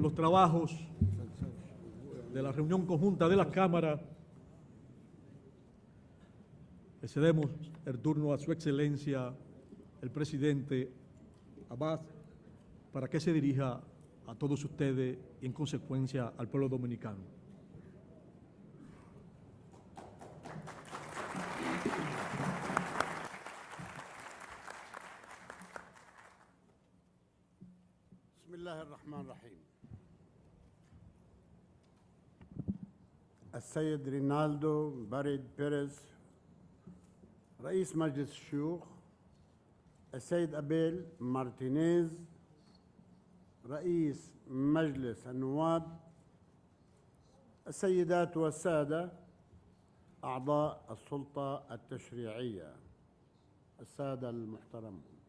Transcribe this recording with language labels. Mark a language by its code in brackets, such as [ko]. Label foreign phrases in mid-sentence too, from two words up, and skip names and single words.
[es] los trabajos de la reunión conjunta de las cámaras, le cedemos el turno a su excelencia, el presidente Abbas, para que se dirija a todos ustedes y en consecuencia al pueblo dominicano. [ar] بسم الله الرحمن الرحيم. السيد رينالدو باريد بيريز رئيس مجلس الشيوخ، السيد أبيل مارتينيز رئيس مجلس النواب، السيدات والسادة أعضاء السلطة التشريعية، السادة المحترمون،